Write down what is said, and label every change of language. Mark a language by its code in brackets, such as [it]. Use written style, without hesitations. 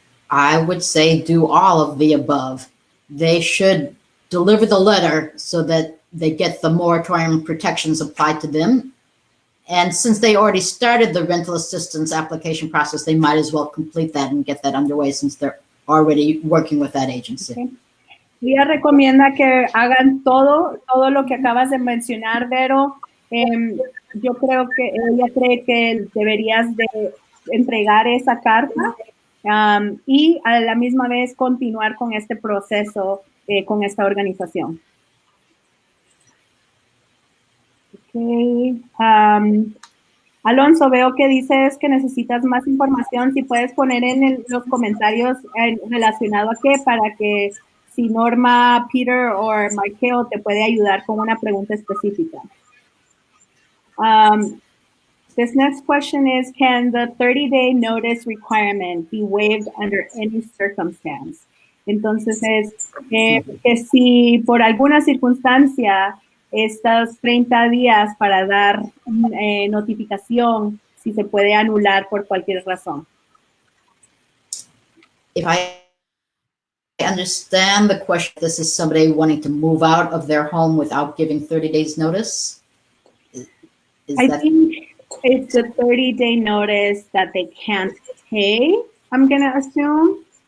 [en] I would say do all of the above. They should deliver the letter so that they get the moratorium protections applied to them. And since they already started the rental assistance application process, they might as well complete that and get that underway since they're already working with that agency. Okay. [es] Ella recomienda que hagan todo lo que acabas de mencionar, Vero. Yo creo que ella cree que deberías de entregar esa carta y a la misma vez continuar con este proceso con esta organización. Okay. Alonso, veo que dices que necesitas más información. Si puedes poner en los comentarios relacionado a qué, para que si Norma, Peter o Marqueo te puede ayudar con una pregunta específica. [en] This next question is, can the 30-day notice requirement be waived under any circumstance? [es] Entonces es que si por alguna circunstancia estos 30 días para dar notificación, si se puede anular por cualquier razón. [en] If I understand the question, this is somebody wanting to move out of their home without giving 30 days notice? I think it's a 30-day notice that they can't pay, I'm going to assume.